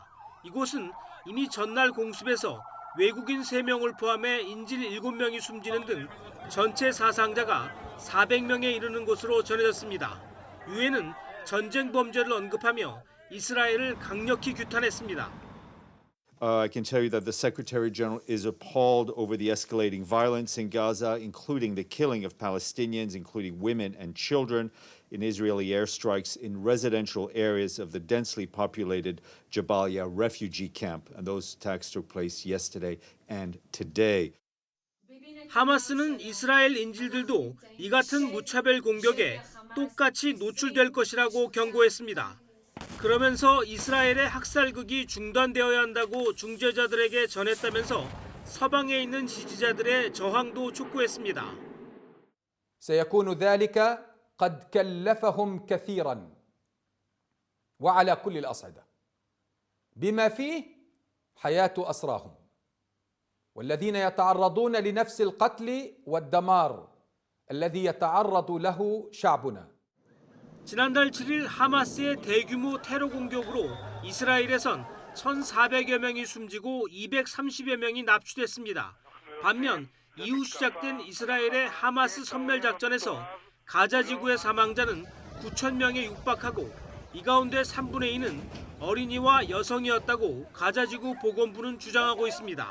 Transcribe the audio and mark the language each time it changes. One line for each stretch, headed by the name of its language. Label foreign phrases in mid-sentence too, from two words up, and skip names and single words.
Korean: 이곳은 이미 전날 공습에서 외국인 3명을 포함해 인질 7명이 숨지는 등 전체 사상자가 400명에 이르는 것으로 전해졌습니다. 유엔은 전쟁 범죄를 언급하며 이스라엘을 강력히 규탄했습니다.
English: I can tell you that the Secretary General is appalled over the escalating violence in Gaza, including the killing of Palestinians, including women and children, in Israeli airstrikes in residential areas of the densely populated Jabalia refugee camp. And those attacks took place yesterday and today.
Korean: 하마스는 이스라엘 인질들도 이 같은 무차별 공격에 똑같이 노출될 것이라고 경고했습니다. 그러면서 이스라엘의 학살극이 중단되어야 한다고 중재자들에게 전했다면서 서방에 있는 지지자들의 저항도 촉구했습니다.
Arabic: سيكون ذلك قد كلفهم كثيرا وعلى كل الأصعدة بما فيه حياة أسراهم والذين يتعرضون لنفس القتل والدمار الذي يتعرض له شعبنا.
Korean: 지난달 7일 하마스의 대규모 테러 공격으로 이스라엘에선 1,400여 명이 숨지고 230여 명이 납치됐습니다. 반면 이후 시작된 이스라엘의 하마스 섬멸작전에서 가자 지구의 사망자는 9천 명에 육박하고 이 가운데 3분의 2는 어린이와 여성이었다고 가자 지구 보건부는 주장하고 있습니다.